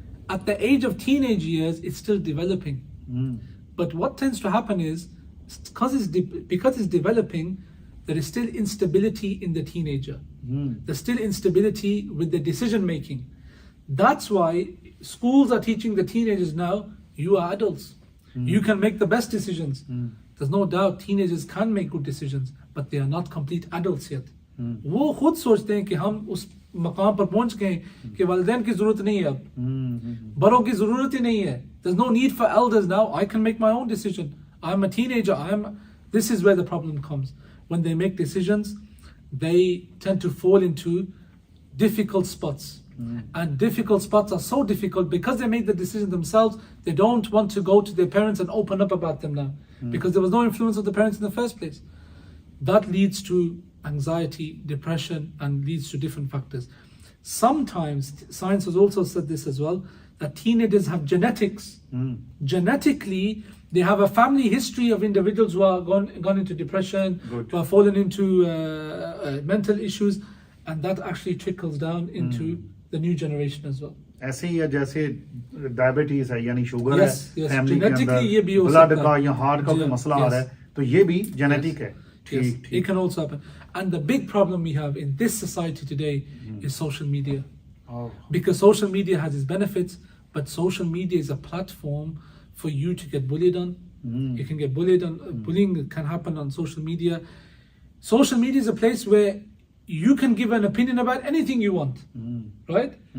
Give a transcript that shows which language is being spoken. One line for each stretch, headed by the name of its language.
English: At the age of teenage years, it's still developing. But what tends to happen is, because it's developing, there is still instability in the teenager. There's still instability with the decision making. That's why schools are teaching the teenagers now, you are adults. You can make the best decisions. There's no doubt teenagers can make good decisions, but they are not complete adults yet.
Urdu: وہ خود سوچتے ہیں کہ ہم اس مقام پر پہنچ گئے کہ والدین کی ضرورت نہیں ہے، اب بڑوں کی ضرورت ہی نہیں ہے.
English: There's no need for elders now. I can make my own decision. I'm a teenager. This is where the problem comes. When they make decisions, they tend to fall into difficult spots. And difficult spots are so difficult because they make the decision themselves. They don't want to go to their parents and open up about them now, because there was no influence of the parents in the first place. That leads to anxiety, depression, and leads to different factors. Sometimes science has also said this as well, that teenagers have genetics. Genetically, they have a family history of individuals who are gone into depression, who have fallen into mental issues, and that actually trickles down into the new generation as well.
Urdu: ایسے ہی ہے جیسے diabetes ہے یعنی sugar ہے family کے اندر، blood کا یا heart کا کوئی مسئلہ آ رہا ہے تو یہ بھی جینیٹک ہے.
English: Yes, it can also happen. And the big problem we have in this society today is social media. Because social media has its benefits, but social media is a platform for you to get bullied on. You can get bullied on. Bullying can happen on social media. Social media is a place where you can give an opinion about anything you want, right?